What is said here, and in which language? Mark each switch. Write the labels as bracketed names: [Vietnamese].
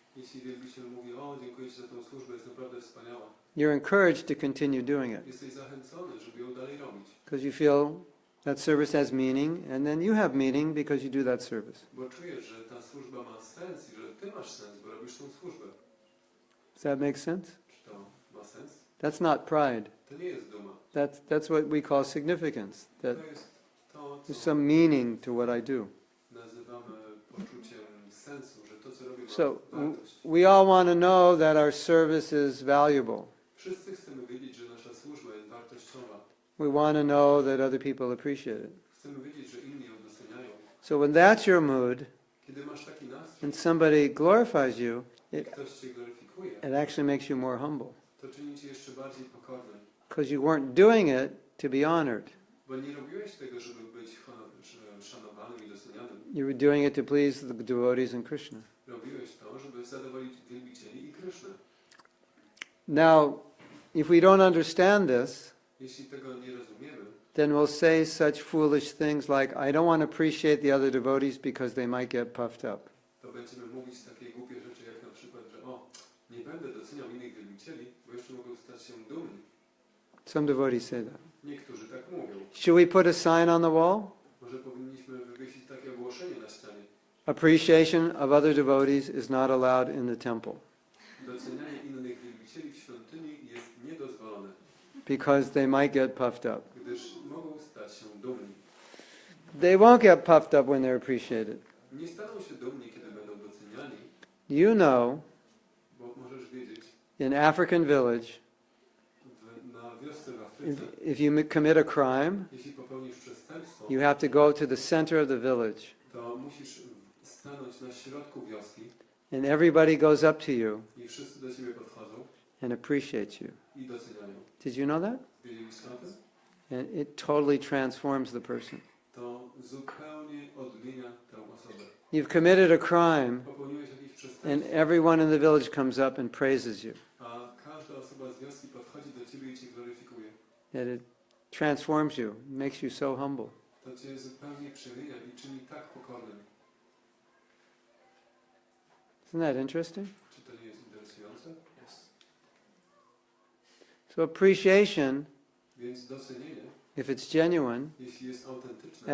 [Polish] Jeśli wielbiciel mówi, o dziękuję ci za tę służbę, jest naprawdę wspaniała. [English] You're encouraged to continue doing it [Polish] Jesteś zachęcony, żeby ją dalej robić. [English] because you feel that service has meaning, and then you have meaning because you do that service. [Polish] Bo czujesz, że ta służba ma sens i że ty masz sens, bo robisz tą służbę. [English] Does that make sense? [Polish] Czy to ma sens? [English] That's not pride. [Polish] To nie jest duma. [English] That's what we call significance. That [Polish] To jest to, [English] there's [Polish] co [English] some meaning to what I do. [Polish] nazywamy poczuciem sensu, że to, co robię, [English] So [Polish] ma wartość. [English] we all want to know that our service is valuable. [Polish] Wszyscy chcemy wiedzieć, że nasza służba jest wartościowa. [English] We want to know that other people appreciate it. [Polish] Chcemy wiedzieć, że inni ją doceniają. [English] So when that's your mood, [Polish] Kiedy masz taki nastrój, [English] and somebody glorifies you, [Polish] ktoś cię gloryfikuje, [English] it actually makes you more humble [Polish] to czyni cię jeszcze bardziej pokornym. [English] because you weren't doing it to be honored. [Polish] Bo nie robiłeś tego, żeby być szanowanym i docenianym. [English] You were doing it to please the devotees and Krishna. [Polish] Robiłeś to, żeby zadowolić wielbicieli i Krysznę. [English] Now, if we don't understand this, [Polish] Jeśli tego nie rozumiemy, [English] then we'll say such foolish things like, I don't want to appreciate the other devotees because they might get puffed up. [Polish] to będziemy mówić takie głupie rzeczy, jak na przykład, że nie będę doceniał innych wielbicieli, bo jeszcze mogą stać się dumni. [English] Some devotees say that. [Polish] Niektórzy tak mówią. [English] Should we put a sign on the wall? [Polish] Może powinniśmy wywiesić takie ogłoszenie na ścianie. [English] Appreciation of other devotees is not allowed in the temple [Polish] Docenianie innych wielbicieli w świątyni jest niedozwolone, [English] because they might get puffed up. [Polish] gdyż mogą stać się dumni. [English] They won't get puffed up when they're appreciated. [Polish] Nie staną się dumni, kiedy będą doceniani, [English] You know, [Polish] bo możesz wiedzieć, [English] in African village, [Polish] na wiosce w Afryce, [English] if you commit a crime, [Polish] jeśli popełnisz przestępstwo, [English] you have to go to the center of the village [Polish] to musisz stanąć na środku wioski [English] And everybody goes up to you [Polish] i wszyscy do ciebie podchodzą [English] and appreciate you. [Polish] i doceniają. [English] Did you know that? [Polish] Wiedzieliście o tym? [English] And it totally transforms the person. [Polish] To zupełnie odmienia tę osobę. [English] You've committed a crime, [Polish] Popełniłeś jakieś [English] and [Polish] przestępstwo, [English] everyone in the village comes up and praises you. [Polish] a każda osoba z wioski podchodzi do ciebie i cię gloryfikuje. [English] And it transforms you, makes you so humble. [Polish] To cię zupełnie przewija i czyni tak pokornym. [English] Isn't that interesting? [Polish] Czy to nie jest interesujące? Jest. [English] So appreciation, [Polish] Więc docenienie, [English] if it's genuine, [Polish] jeśli jest autentyczne